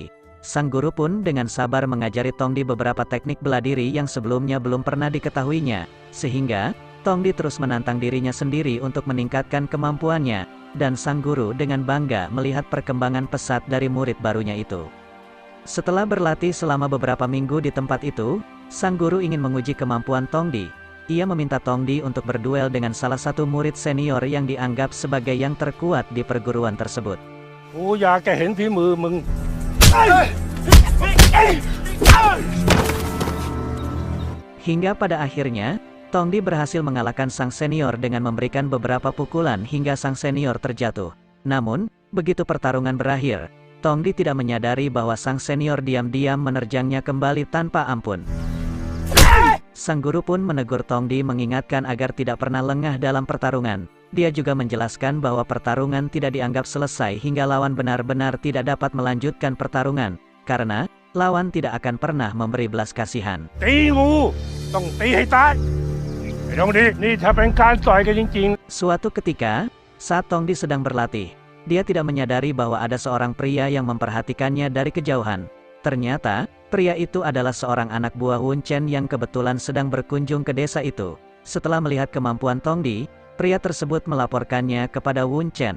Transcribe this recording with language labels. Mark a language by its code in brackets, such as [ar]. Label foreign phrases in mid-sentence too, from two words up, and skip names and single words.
[id] Sang guru pun dengan sabar mengajari Tongdi beberapa teknik bela diri yang sebelumnya belum pernah diketahuinya, sehingga Tongdi terus menantang dirinya sendiri untuk meningkatkan kemampuannya, dan sang guru dengan bangga melihat perkembangan pesat dari murid barunya itu. Setelah berlatih selama beberapa minggu di tempat itu, sang guru ingin menguji kemampuan Tongdi. Ia meminta Tongdi untuk berduel dengan salah satu murid senior yang dianggap sebagai yang terkuat di perguruan tersebut. [th] กูอยากจะเห็นฝีมือมึง [id] Hingga pada akhirnya, Tongdi berhasil mengalahkan sang senior dengan memberikan beberapa pukulan hingga sang senior terjatuh. Namun, begitu pertarungan berakhir, Tongdi tidak menyadari bahwa sang senior diam-diam menerjangnya kembali tanpa ampun. Sang guru pun menegur Tongdi mengingatkan agar tidak pernah lengah dalam pertarungan. dia juga menjelaskan bahwa pertarungan tidak dianggap selesai hingga lawan benar-benar tidak dapat melanjutkan pertarungan, karena lawan tidak akan pernah memberi belas kasihan. [th] ตีงูต้องตีให้ตายไอ้น้องดีนี่ถ้าเป็นการต่อยกันจริง [id] Suatu ketika, saat Tongdi sedang berlatih, dia tidak menyadari bahwa ada seorang pria yang memperhatikannya dari kejauhan. Ternyata, pria itu adalah seorang anak buah Wun Chen yang kebetulan sedang berkunjung ke desa itu. Setelah melihat kemampuan Tongdi, pria tersebut melaporkannya kepada Wun Chen.